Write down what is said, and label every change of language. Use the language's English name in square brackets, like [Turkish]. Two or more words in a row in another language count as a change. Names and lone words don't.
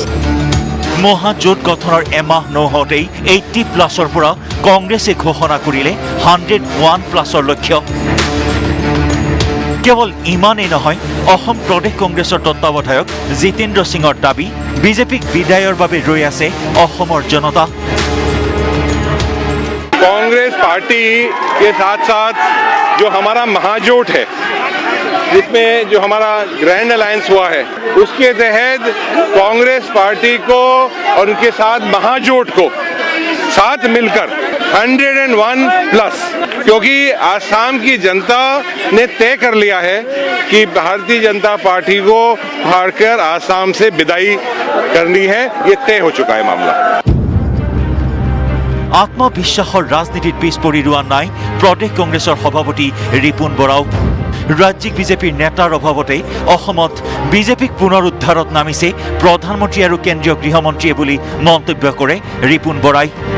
[Assamese] মহাজোঁট গঠনৰ এমাহ নহওঁতেই 80+ৰ পৰা কংগ্ৰেছে ঘোষণা কৰিলে 101+ৰ লক্ষ্য। কেৱল ইমানেই নহয়, অসম প্ৰদেশ কংগ্ৰেছৰ তত্বাৱধায়ক জিতেন্দ্ৰ সিঙৰ দাবী, বিজেপিক বিদায়ৰ বাবে ৰৈ আছে অসমৰ জনতা। [Hindi] कांग्रेस पार्टी के साथ साथ जो हमारा महाजोट है, जिसमें जो हमारा [English] grand alliance [Hindi] हुआ है, उसके तहत कांग्रेस पार्टी को और उनके साथ महाजोट को साथ मिलकर 101+। क्योंकि आसाम की जनता ने तय कर लिया है कि भारतीय जनता पार्टी को हारकर आसाम से विदाई करनी है। ये तय हो चुका है मामला। [Assamese] আত্মবিশ্বাসৰ ৰাজনীতিত পিছ পৰি ৰোৱা নাই প্ৰদেশ কংগ্ৰেছৰ সভাপতি ৰিপুণ বৰাও। ৰাজ্যিক বিজেপিৰ নেতাৰ অভাৱতে অসমত বিজেপিক পুনৰুদ্ধাৰত নামিছে প্ৰধানমন্ত্ৰী আৰু কেন্দ্ৰীয় গৃহমন্ত্ৰীয়ে বুলি মন্তব্য কৰে ৰিপুণ বৰাই।